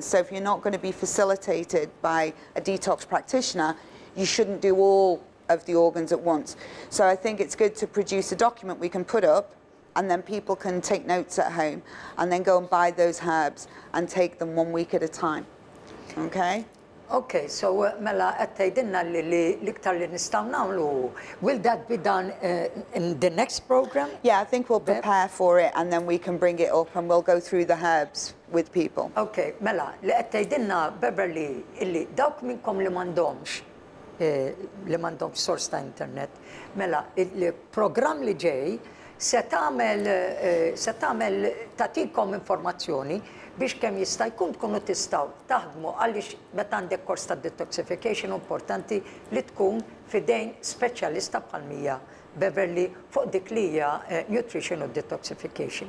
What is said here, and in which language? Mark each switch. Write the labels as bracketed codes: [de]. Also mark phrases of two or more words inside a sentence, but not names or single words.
[en] So if you're not going to be facilitated by a detox practitioner, you shouldn't do all of the organs at once. So I think it's good to produce a document we can put up, and then people can take notes at home and then go and buy those herbs and take them 1 week at a time. Okay? [mt] Okay, so mela qed tgħidilna li l-iktar li nistgħu nagħmlu, [en] will that be done in the next program? Yeah, I think we'll prepare for it and then we can bring it up and we'll go through the herbs with people. [mt] Okay, mela li qed tgħidilna Beverly illi dawk minnkom li m'għandhomx sors ta' internet, mela il-programm li ġej se tagħmel tagħtikom informazzjoni biex kemm jista' jkun tkunu tistgħu taħdmu għaliex meta għandek kors ta' detoxification importanti li tkun fidejn speċjalista bħal Beverly fuq dik li hija nutrition u detoxification.